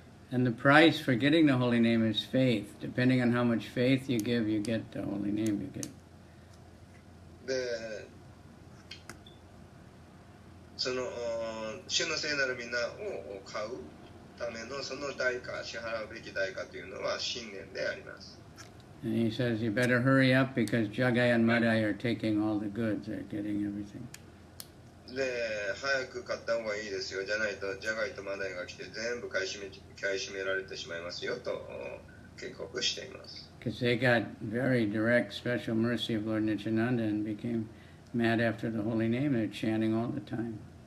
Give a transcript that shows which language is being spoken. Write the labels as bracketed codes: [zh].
[en] And the price for getting the holy name is faith. Depending on how much faith you give, you get the holy name you get. [ja] で、主の聖なる皆を買うためのその代価、支払うべき代価というのは信念であります。 [en] And he says, you better hurry up because Jagai and Madai are taking all the goods. They're getting everything. [ja] で、早く買った方がいいですよ。じゃないと、ジャガイとマダイが来て全部買い占められてしまいますよと警告しています。 [en] Because they got very direct special mercy of Lord Nityananda and became mad after the holy name. They're chanting all the time.